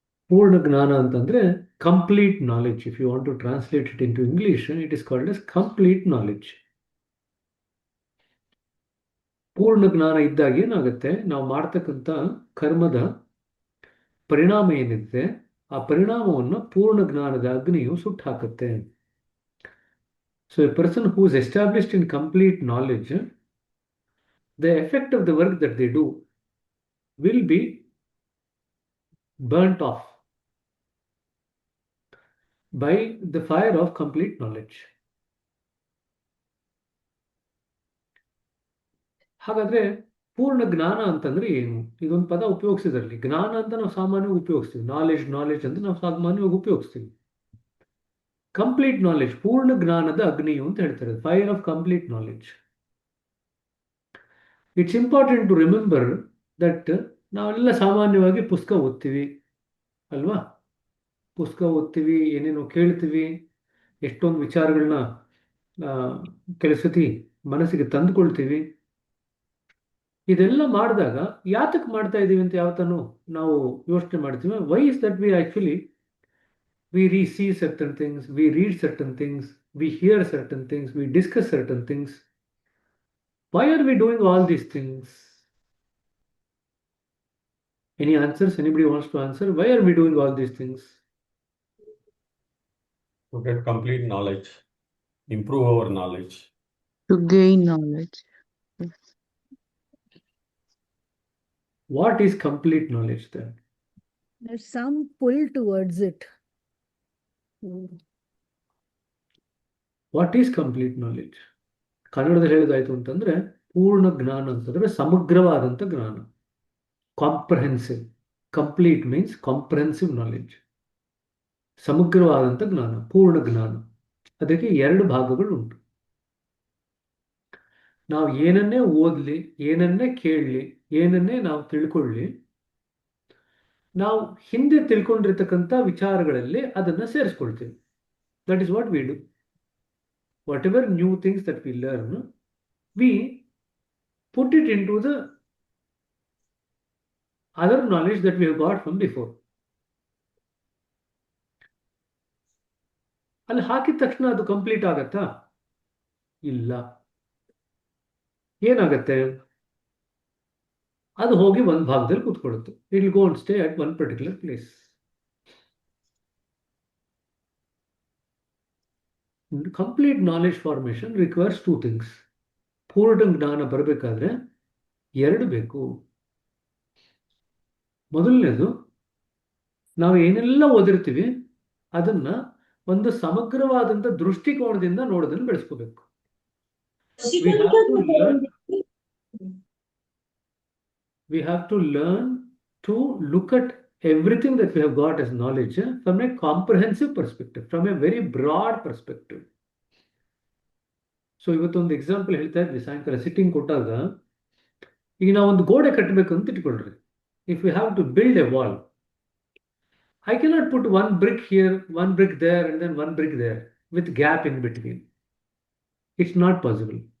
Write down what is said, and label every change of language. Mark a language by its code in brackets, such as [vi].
[kn] ಪೂರ್ಣ ಜ್ಞಾನ ಅಂತಂದ್ರೆ [en] Complete knowledge. If you want to translate it into English, it is called as complete knowledge. [kn] ಪೂರ್ಣ ಜ್ಞಾನ ಇದ್ದಾಗ ಏನಾಗುತ್ತೆ, ನಾವು ಮಾಡ್ತಕ್ಕಂಥ ಕರ್ಮದ ಪರಿಣಾಮ ಏನಿದೆ ಆ ಪರಿಣಾಮವನ್ನು ಪೂರ್ಣ ಜ್ಞಾನದ ಅಗ್ನಿಯು ಸುಟ್ಟು ಹಾಕುತ್ತೆ. [en] So a person who is established in complete knowledge, the effect of the work that they do will be burnt off by the fire of complete knowledge. [kn] ಹಾಗಾದ್ರೆ ಪೂರ್ಣ ಜ್ಞಾನ ಅಂತಂದ್ರೆ ಏನು? ಇದೊಂದು ಪದ ಉಪಯೋಗಿಸಿದ್ರಲ್ಲಿ. ಜ್ಞಾನ ಅಂತ ನಾವು ಸಾಮಾನ್ಯವಾಗಿ ಉಪಯೋಗಿಸ್ತೀವಿ, ನಾಲೆಡ್ಜ್ ಅಂತ ನಾವು ಸಾಮಾನ್ಯವಾಗಿ ಉಪಯೋಗಿಸ್ತೀವಿ. ಕಂಪ್ಲೀಟ್ ನಾಲೆಡ್ಜ್, ಪೂರ್ಣ ಜ್ಞಾನದ ಅಗ್ನಿಯು ಅಂತ ಹೇಳ್ತಾರೆ, [en] Fire of complete knowledge. It's important to remember that [kn] ನಾವೆಲ್ಲ ಸಾಮಾನ್ಯವಾಗಿ ಪುಸ್ತಕ ಓದ್ತೀವಿ ಅಲ್ವಾ? ಪುಸ್ತಕ ಓದ್ತೀವಿ, ಏನೇನೋ ಕೇಳ್ತೀವಿ, ಎಷ್ಟೊಂದು ವಿಚಾರಗಳನ್ನ ಕೆಲವು ಸತಿ ಮನಸ್ಸಿಗೆ ತಂದುಕೊಳ್ತೀವಿ. ಇದೆಲ್ಲ ಮಾಡಿದಾಗ ಯಾತಕ್ಕೆ ಮಾಡ್ತಾ ಇದ್ದೀವಿ ಅಂತ ಯಾವತ್ತೂ ನಾವು ಯೋಚನೆ ಮಾಡ್ತೀವಿ. [en] Why is that we actually we see certain things, we read certain things, we hear certain things, we discuss certain things. Why are we doing all these things? Any answers? Anybody wants to answer? Why are we doing all these things? To get complete knowledge, improve our knowledge. To gain knowledge. What is complete knowledge then? There's some pull towards it. What is complete knowledge? [kn] ಕನ್ನಡದಲ್ಲಿ ಹೇಳೋದಾಯ್ತು ಅಂತಂದ್ರೆ, ಪೂರ್ಣ ಜ್ಞಾನ ಅಂತಂದ್ರೆ ಸಮಗ್ರವಾದಂಥ ಜ್ಞಾನ, comprehensive. [en] complete means comprehensive knowledge, [kn] ಸಮಗ್ರವಾದಂಥ ಜ್ಞಾನ, ಪೂರ್ಣ ಜ್ಞಾನ. ಅದಕ್ಕೆ ಎರಡು ಭಾಗಗಳು ಉಂಟು. ನಾವು ಏನನ್ನೇ ಓದಲಿ, ಏನನ್ನೇ ಕೇಳಲಿ, ಏನನ್ನೇ ನಾವು ತಿಳ್ಕೊಳ್ಳಿ, ನಾವು ಹಿಂದೆ ತಿಳ್ಕೊಂಡಿರ್ತಕ್ಕಂಥ ವಿಚಾರಗಳಲ್ಲಿ ಅದನ್ನು ಸೇರಿಸ್ಕೊಳ್ತೀವಿ. [en] That is what we do. Whatever new things that we learn, we put it into the other knowledge that we have got from before. [kn] ಅಲ್ಲಿ ಹಾಕಿದ ತಕ್ಷಣ ಅದು ಕಂಪ್ಲೀಟ್ ಆಗತ್ತಾ? ಇಲ್ಲ. ಏನಾಗತ್ತೆ? ಅದು ಹೋಗಿ ಒಂದು ಭಾಗದಲ್ಲಿ ಕೂತ್ಕೊಳ್ಳುತ್ತೆ. [en] It will go and stay at one particular place. Complete knowledge formation requires two things. [kn] ಪೂರ್ಣ ಜ್ಞಾನ ಬರಬೇಕಾದ್ರೆ ಎರಡು ಬೇಕು. ಮೊದಲನೇದು, ನಾವು ಏನೆಲ್ಲ ಓದಿರ್ತೀವಿ ಅದನ್ನ ಒಂದು ಸಮಗ್ರವಾದಂಥ ದೃಷ್ಟಿಕೋನದಿಂದ ನೋಡೋದನ್ನು ಬೆಳೆಸ್ಕೋಬೇಕು. [en] We have to learn to look at everything that we have got as knowledge from a comprehensive perspective, from a very broad perspective. [kn] So ಇವತ್ತೊಂದು ಎಕ್ಸಾಂಪಲ್ ಹೇಳ್ತಾ ಇದ್ವಿ ಸಾಯಂಕಾಲ ಸಿಟ್ಟಿಂಗ್ ಕೊಟ್ಟಾಗ, ಈಗ ನಾವು ಒಂದು ಗೋಡೆ ಕಟ್ಟಬೇಕು ಅಂತ ಇಟ್ಕೊಳ್ರಿ. [en] If you have to build a wall, I cannot put one brick here, one brick there, and then one brick there with gap in between. It's not possible.